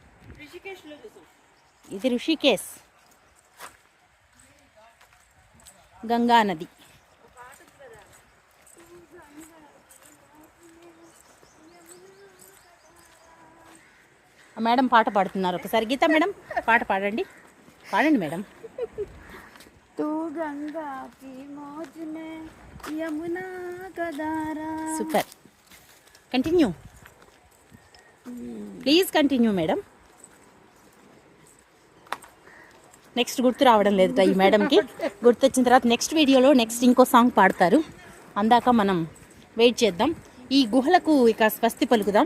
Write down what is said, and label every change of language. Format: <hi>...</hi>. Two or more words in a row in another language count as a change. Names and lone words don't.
<te>ఇది ఋషికేశ్, గంగా నది. మేడం పాట పాడుతున్నారు. ఒకసారి గీత మేడం పాట పాడండి. పాడండి మేడం.</te> <hi>तू गंगा की मौज में यमुना का धारा.</hi> <en>super, continue please, continue madam.</en> <te>నెక్స్ట్ గుర్తు రావడం లేదు ఈ మేడంకి. గుర్తొచ్చిన తర్వాత నెక్స్ట్ వీడియోలో నెక్స్ట్ ఇంకో సాంగ్ పాడతారు. అందాక మనం వెయిట్ చేద్దాం. ఈ గుహలకు ఇక స్వస్తి పలుకుదాం.</te>